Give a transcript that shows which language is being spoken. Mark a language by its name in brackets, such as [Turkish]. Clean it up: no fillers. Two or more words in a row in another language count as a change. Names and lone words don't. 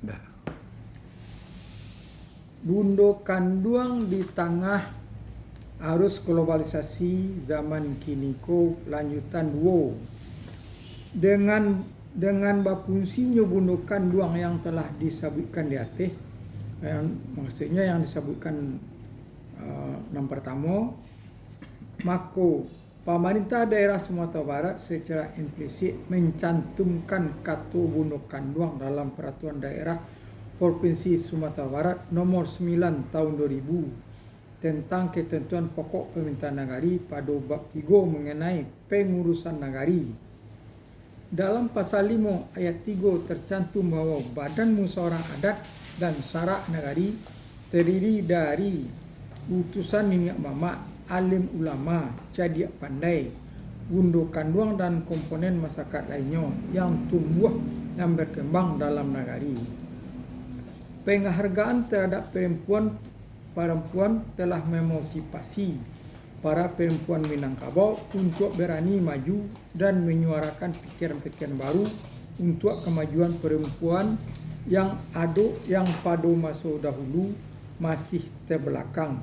[Indonesian] Dah. Bundo kanduang di tengah arus globalisasi zaman kini ko lanjutan duo dengan bafungsinya bundo kanduang yang telah disebutkan di atas, maksudnya yang disebutkan yang pertama, maka pemerintah daerah Sumatera Barat secara implisit mencantumkan kata bundo kanduang dalam peraturan daerah Provinsi Sumatera Barat nomor 9 tahun 2000 tentang ketentuan pokok permintaan negari pada bab 3 mengenai pengurusan negari. Dalam pasal 5 ayat 3 tercantum bahawa Badan Musyawarah Adat dan Syarak Negari terdiri dari utusan minyak mamak, alim ulama, [Minangkabau] cadiak pandai, [Indonesian] bundo kanduang dan komponen masyarakat lainnya yang tumbuh dan berkembang dalam negari. Penghargaan terhadap perempuan telah memotivasi para perempuan Minangkabau untuk berani maju dan menyuarakan pikiran-pikiran baru untuk kemajuan perempuan yang pada masa dahulu masih terbelakang.